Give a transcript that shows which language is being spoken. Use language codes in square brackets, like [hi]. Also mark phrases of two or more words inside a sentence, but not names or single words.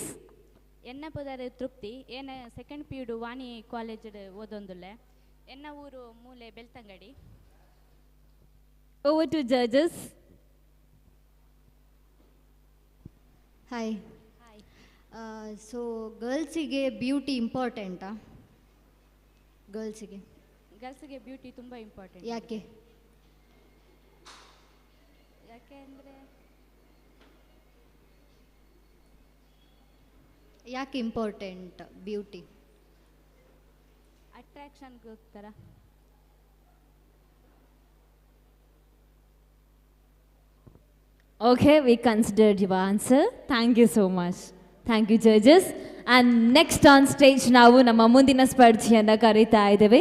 [tcy] ಎನ್ನ ಪುದರ್ ತೃಪ್ತಿ. ಏನ ಸೆಕೆಂಡ್ PUC ವಾಣಿ ಕಾಲೇಜ್ ಓದೊಂದುಲ್ಲೆ. ಎನ್ನ ಊರು ಮೂಲೆ ಬೆಳ್ತಂಗಡಿ. [en] Over to judges. ಹಾಯ್. [kn] ಸೊ ಗರ್ಲ್ಸಿಗೆ ಬ್ಯೂಟಿ ಇಂಪಾರ್ಟೆಂಟಾ? ಗರ್ಲ್ಸಿಗೆ ಬ್ಯೂಟಿ ತುಂಬ ಇಂಪಾರ್ಟೆಂಟ್. ಯಾಕೆ? ಯಾಕೆ ಇಂಪಾರ್ಟೆಂಟ್ ಬ್ಯೂಟಿ? ಅಟ್ರಾಕ್ಷನ್ಗೋಸ್ಕರ. [en] Okay, we considered your answer. Thank you so much. Thank you, judges. And next on stage [kn] ನಾವು ನಮ್ಮ ಮುಂದಿನ ಸ್ಪರ್ಧೆಯನ್ನು ಕರೀತಾ ಇದ್ದೇವೆ.